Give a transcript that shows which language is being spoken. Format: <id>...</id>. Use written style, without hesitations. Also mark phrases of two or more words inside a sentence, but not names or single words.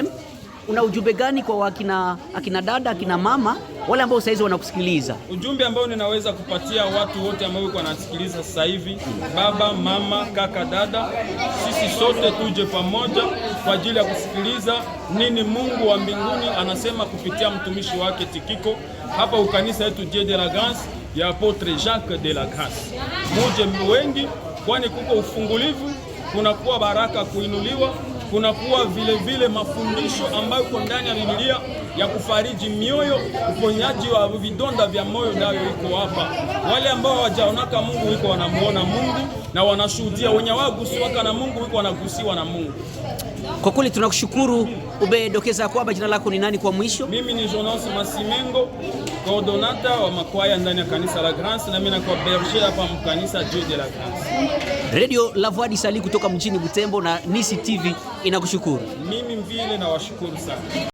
<sw>Una ujumbe gani kwa akina dada, akina mama wale ambao saizi wanakusikiliza? Ujumbe ambao ninaweza kupatia watu wote ambao wanasikiliza sasa hivi, baba, mama, kaka, dada, sisi sote tuje pamoja kwa ajili ya kusikiliza nini Mungu wa mbinguni anasema kupitia mtumishi wake Tikiko hapa ukanisa yetu Dieu de la Grâce ya Apotre Jacques de la Grâce. Muje wengi, kwani kuko ufungulivu, kunakuwa baraka kuinuliwa, kunakuwa vile mafundisho ambayo iko ndani ya Biblia ya kufariji mioyo, uponyaji wa vidonda vya moyo nayo iko hapa. Wale ambao hawajaonaka Mungu wiko wanamuona Mungu na wanashuhudia, wenye wagusiwaka na Mungu wiko wanagusiwa na Mungu. Kwa kweli tunakushukuru. Ubedokeza kwamba jina lako ni nani kwa mwisho? Mimi ni Jonas Masimengo, coordonata wa makwaya ndani ya kanisa la Grâce, na mimi nakuwa berger hapa mkanisa Dieu de la Grâce. Radio La Voix du Salut kutoka mjini Butembo na Nisi TV inakushukuru. Mimi vile na washukuru sana.</sw>